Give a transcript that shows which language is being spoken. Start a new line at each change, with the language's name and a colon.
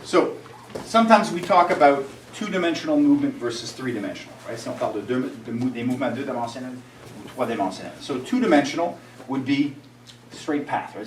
English: So sometimes we talk about two-dimensional movement versus three-dimensional, right?
French: Si on parle des mouvements deux-dimensionnels ou trois-dimensionnels.
English: So two-dimensional would be straight path, right?